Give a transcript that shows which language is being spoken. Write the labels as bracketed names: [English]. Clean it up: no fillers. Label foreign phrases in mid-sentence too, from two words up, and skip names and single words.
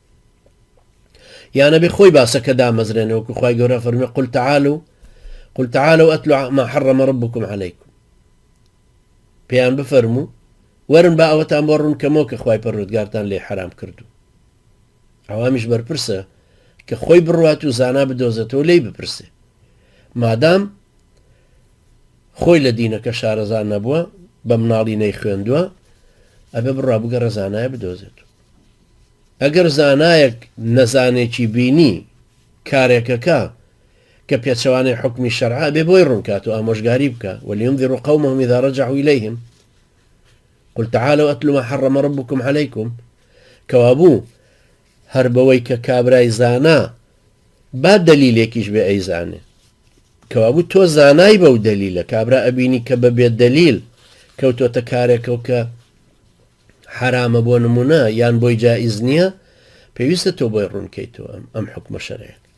[Central Kurdish] یانە بێ خۆی باسەکە دامەزرێنەوە کە خوای گەورە فەرمێ [Arabic] قل تعالوا أتلوا ما حرم ربكم عليكم [Central Kurdish] پێیان بفەرموو وەرن با ئەوەتان بۆ ڕوون کەمەوە کە خوای پەروەردگارتان لێ حرام کردو ئەوامیش بەرپرسە کە خۆی بڕوات و زانا بدۆزێتەوە لێی بپرسێ مادام خۆی لە دینەکە شارەزان نەبووە بە مناڵی نەی خوێندووە ئەبێ بڕوا بگەڕە زانایە بدۆزێت ئەگەر زانایەک نەزانێکی بینی کارێکەکە کە پێچەوانەی حکمی شەرعا بێ بۆی ڕوونکات و ئامۆژگاری بکە [Arabic] وەلیونذیروا قەومەهم ئیذا ڕەجەعوا ئیلەیهم قل تعالوا أتلوا ما حرم ربكم عليكم [Central Kurdish] کەوابوو هەر بەوەی کە کابرای زانا با دەلیلێکیش بێ ئەیزانێ کەوابوو تۆ زانای بەو دەلیلە کابرا ئەبینی کە بەبێت دەلیل کەوتۆتە کارێکەوە کە حرامە بۆ نمونە یان بۆی جائز نییە پێویستە تۆ بۆی ڕوونکەیتەوە ئەم حکمە شەرعیە